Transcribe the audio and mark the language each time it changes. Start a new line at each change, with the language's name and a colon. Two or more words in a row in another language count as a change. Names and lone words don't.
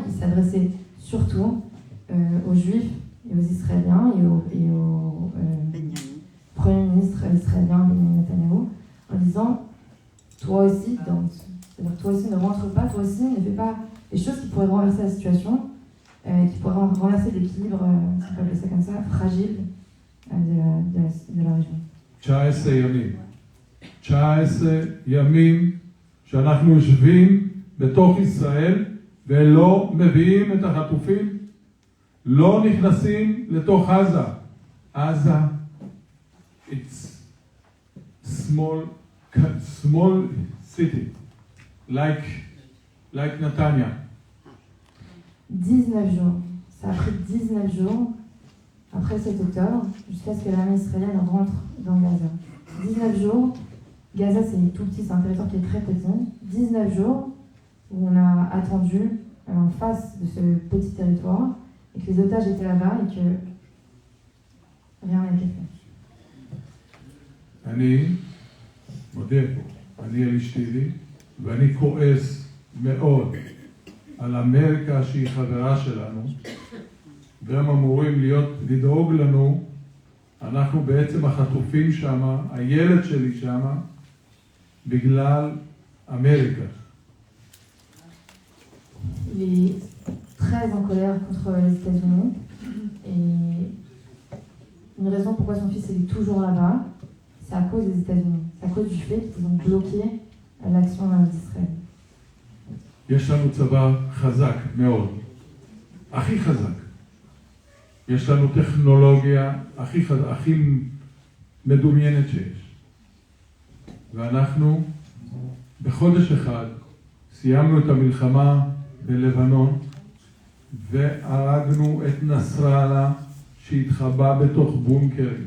French: Il s'adressait surtout aux Juifs et aux Israéliens et au Premier ministre israélien Benjamin Netanyahu, en disant toi aussi, c'est-à-dire toi aussi ne rentre pas, toi aussi ne fais pas les choses qui pourraient renverser la situation, qui pourraient renverser l'équilibre, si on peut appeler ça comme ça, fragile de la région.
Hebrew: 19 ימים שאנחנו יושבים בתוך ישראל ולא מביאים את החטופים, לא נכנסים לתוך עזה. עזה,
English: it's small city, like Netanya.
French: 19 jours. Ça a pris 19 jours après le 7 octobre jusqu'à ce que l'armée israélienne rentre dans Gaza. 19 jours. Gaza, c'est tout petit, c'est un territoire qui est très petit. 19 jours où on a attendu en face de ce petit territoire et que les otages étaient là-bas et que rien n'a été fait.
Hebrew: אני מודה פה, אני על אשתי ואני כועס מאוד על אמריקה שהיא חברה שלנו והם אמורים לדאוג לנו, אנחנו בעצם החטופים שם, הילד שלי שם, בגלל אמריקה.
French: Il est très en colère contre les États-Unis et une raison pourquoi son fils est toujours là-bas, c'est à cause des États-Unis, c'est à cause du fait qu'ils ont bloqué l'action d'Israël.
Hebrew: יש לנו צבא חזק מאוד, הכי חזק. יש לנו טכנולוגיה הכי מדומיינת שיש. ואנחנו בחודש אחד סיימנו את המלחמה בלבנון והרגנו את נסראללה שהתחבא בתוך בונקרים.